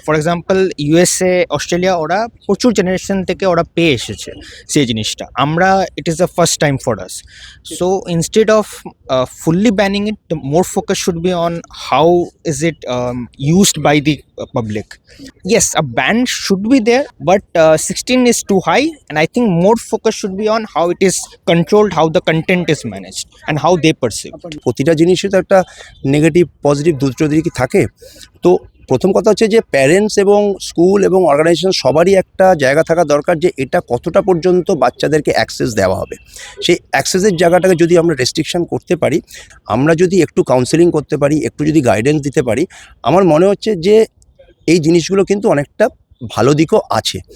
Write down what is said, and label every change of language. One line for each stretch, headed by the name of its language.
English: for example
Bangla: USA, Australia, ওরা প্রচুর generation থেকে ওরা পেয়ে এসেছে সেই জিনিসটা।
English: আমরা it is the first time for us. So instead of fully banning it, the more focus should be on how is it used by the public. Yes, a ban should be there, but 16 is too high, and I think more focus should be on how it is controlled, how the content is managed, and how they perceive.
Bangla: প্রতিটা জিনিসই তো একটা negative positive দুটো দিকই থাকে। তো প্রথম কথা হচ্ছে যে প্যারেন্টস এবং স্কুল এবং অর্গানাইজেশন সবারই একটা জায়গা থাকা দরকার যে এটা কতটা পর্যন্ত বাচ্চাদেরকে অ্যাক্সেস দেওয়া হবে। সেই অ্যাক্সেসের জায়গাটাকে যদি আমরা রেস্ট্রিকশন করতে পারি, আমরা যদি একটু কাউন্সেলিং করতে পারি, একটু যদি গাইডেন্স দিতে পারি, আমার মনে হচ্ছে যে এই জিনিসগুলো কিন্তু অনেকটা ভালো দিকও আছে।